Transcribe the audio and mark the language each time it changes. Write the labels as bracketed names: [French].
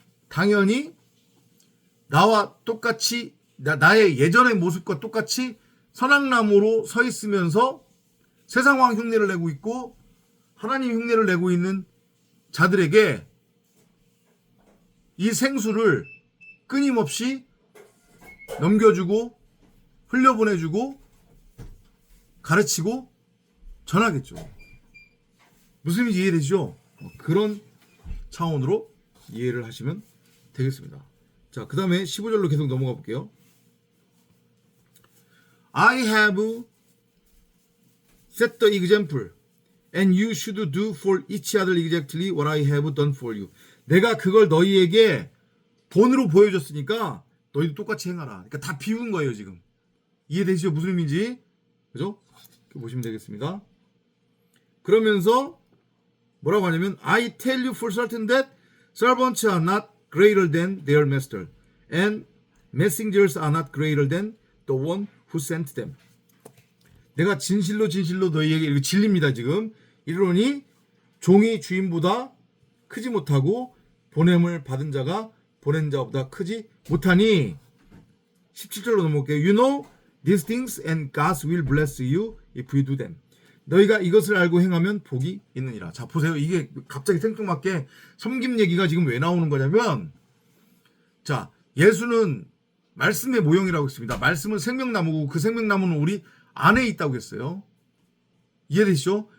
[Korean] 당연히 나와 똑같이 나의 예전의 모습과 똑같이 선악나무로 서 있으면서 세상왕 흉내를 내고 있고 하나님 흉내를 내고 있는 자들에게 이 생수를 끊임없이 넘겨주고 흘려보내주고 가르치고 전하겠죠. 무슨 말인지 이해되시죠? 그런 차원으로 이해를 하시면 되겠습니다. 자, 그 다음에 15절로 계속 넘어가 볼게요. [English] I have set the example and you should do for each other exactly what I have done for you. [Korean] 내가 그걸 너희에게 본으로 보여줬으니까 너희도 똑같이 행하라. 그러니까 다 비운 거예요 지금. 이해되시죠? 무슨 의미인지. 그죠? 이렇게 보시면 되겠습니다. 그러면서 뭐라고 하냐면 [English] I tell you for certain that servants are not greater than their master and messengers are not greater than the one who sent them. [Korean] 내가 진실로 너희에게 이거 진리입니다 지금. 이르노니 종이 주인보다 크지 못하고 보냄을 받은 자가 보낸 자보다 크지 못하니. 17절로 넘어갈게요. [English] You know these things and God will bless you if you do them. [Korean] 너희가 이것을 알고 행하면 복이 있느니라. 자, 보세요. 이게 갑자기 생뚱맞게 섬김 얘기가 지금 왜 나오는 거냐면, 자, 예수는 말씀의 모형이라고 했습니다. 말씀은 생명나무고 그 생명나무는 우리 안에 있다고 했어요. 이해되시죠?